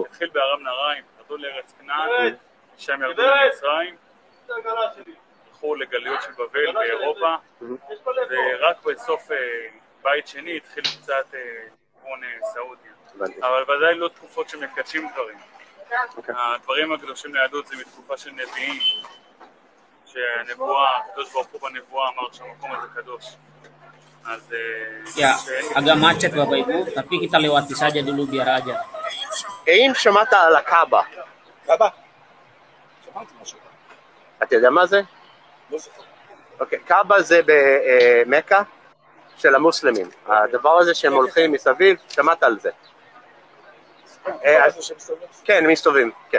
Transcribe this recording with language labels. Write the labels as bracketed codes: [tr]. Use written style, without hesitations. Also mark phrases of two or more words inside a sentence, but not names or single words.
[he] התחיל בארם נהריים, ירדו לארץ כנען, שם ירדו למצרים, הלכו לגליות של בבל באירופה, ורק בסוף בית שני התחיל קצת כיוון סעודיה. אבל ודאי לא תקופות שמקדשים דברים. הדברים הקדושים ליהדות זה מתקופה של נביאים, שהנבואה, הקדוש ברוך הוא בנבואה אמר שהמקום הזה קדוש. אז [id] Ya, agak macet Bapak Ibu, tapi kita lewati saja dulu biar aja. [he] האם שמעת על הקאבה? קאבה? שמעתי משהו. אתה יודע מה זה? לא זוכר. אוקיי, קאבה זה במכה של המוסלמים. הדבר הזה שהם הולכים מסביב, שמעת על זה? כן, מסתובבים, כן.